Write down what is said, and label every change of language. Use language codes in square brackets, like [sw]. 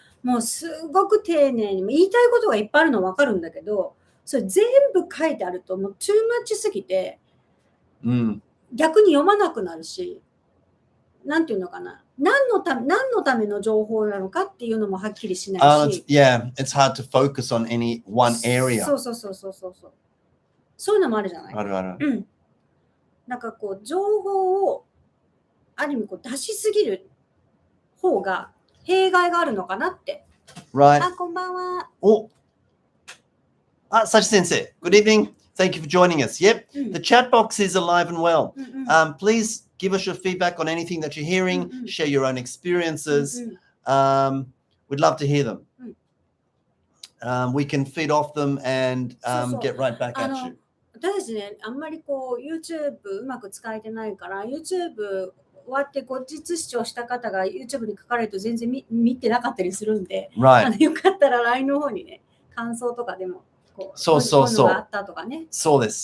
[ja] もうすごく丁寧に言いたいことがいっぱいあるの分かるんだけど、それ全部書いてあるともうトゥーマッチすぎて、逆に読まなくなるし、なんていうのかな、何のための情報なのかっていうのもはっきりしないし。 [en] Yeah, it's hard to focus on any one area. [ja] そう。そういうのもあるじゃない。ある。なんかこう情報をある意味こう出しすぎる方が弊害があるのかなって。 [en] Right. [ja] こんばんは。 [en] Sachi Sensei, good evening. Thank you for joining us. Yep, the chat box is alive and well. Please give us your feedback on anything that you're hearing. Share your own experiences. We'd love to hear them. We can feed off them and get right back at you. [ja] 私たちね、あんまりこう YouTube うまく使えてないから、YouTube 終わって後日視聴した方が YouTube に書かれると全然見てなかったりするんで、よかったら LINE の方にね、感想とかでもそう。あったとかね。そうです。